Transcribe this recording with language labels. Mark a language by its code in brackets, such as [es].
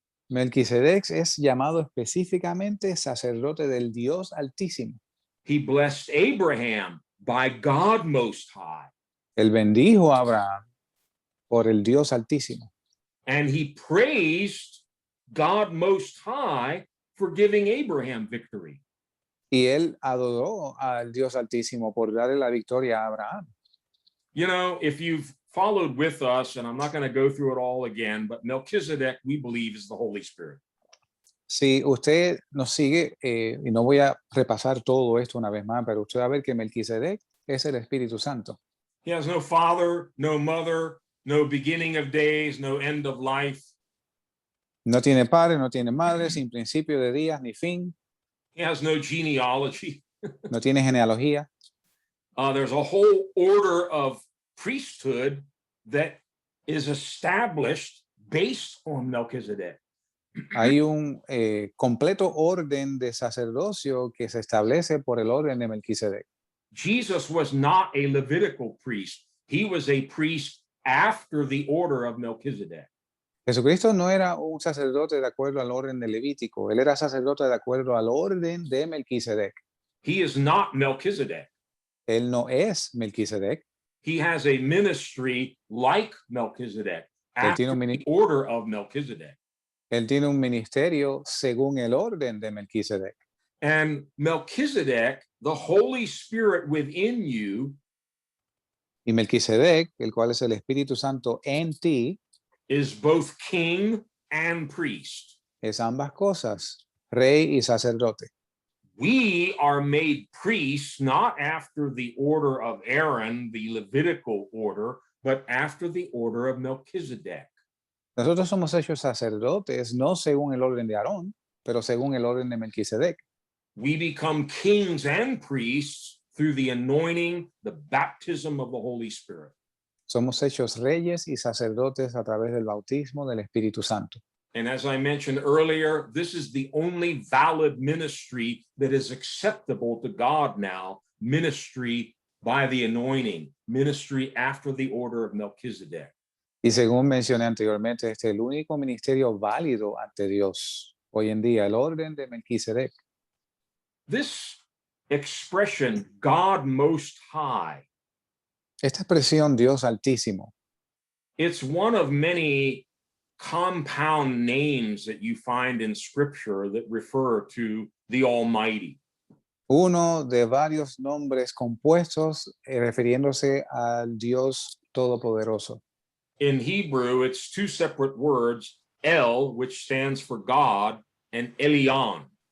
[es] Melquisedec es llamado específicamente sacerdote del Dios altísimo. [en] He blessed Abraham by God Most High. [es] Él bendijo a Abraham por el Dios altísimo. [en] And he praised God Most High for giving Abraham victory. [es] Y él adoró al Dios altísimo por darle la victoria a Abraham. [en] You know, if you've followed with us, and I'm not going to go through it all again, but Melchizedek, we believe, is the Holy Spirit. [es] Si usted nos sigue, y no voy a repasar todo esto una vez más, pero usted va a ver que Melquisedec es el Espíritu Santo. [en] He has no father, no mother, no beginning of days, no end of life. [es] No tiene padre, no tiene madre, sin principio de días ni fin. [en] He has no genealogy. [es] No tiene genealogía. [en] There's a whole order of priesthood that is established based on Melchizedek. [es] Hay un completo orden de sacerdocio que se establece por el orden de Melquisedec. [en] Jesus was not a Levitical priest. He was a priest after the order of Melchizedek. [es] Jesucristo no era un sacerdote de acuerdo al orden de Levítico, él era sacerdote de acuerdo al orden de Melquisedec. [en] He is not Melchizedek. [es] Él no es Melquisedec. [en] He has a ministry like Melchizedek after the order of Melchizedek. [es] Él tiene un ministerio según el orden de Melquisedec. [en] And Melchizedek, the Holy Spirit within you, [es] y Melquisedec, el cual es el Espíritu Santo en ti, [en] is both king and priest. [es] Es ambas cosas, rey y sacerdote. [en] We are made priests not after the order of Aaron, the Levitical order, but after the order of Melchizedek. [es] Nosotros somos hechos sacerdotes, no según el orden de Aarón, pero según el orden de Melquisedec. [en] We become kings and priests through the anointing, the baptism of the Holy Spirit. [es] Somos hechos reyes y sacerdotes a través del bautismo del Espíritu Santo. [en] And as I mentioned earlier, this is the only valid ministry that is acceptable to God now, ministry by the anointing, ministry after the order of Melchizedek. [es] Y según mencioné anteriormente, este es el único ministerio válido ante Dios hoy en día, el orden de Melquisedec. [en] This expression, God Most High, [es] esta expresión Dios Altísimo, [en] it's one of many compound names that you find in Scripture that refer to the Almighty. [es] Uno de varios nombres compuestos refiriéndose al Dios Todopoderoso. [en] In Hebrew, it's two separate words, El, which stands for God, and Elyon.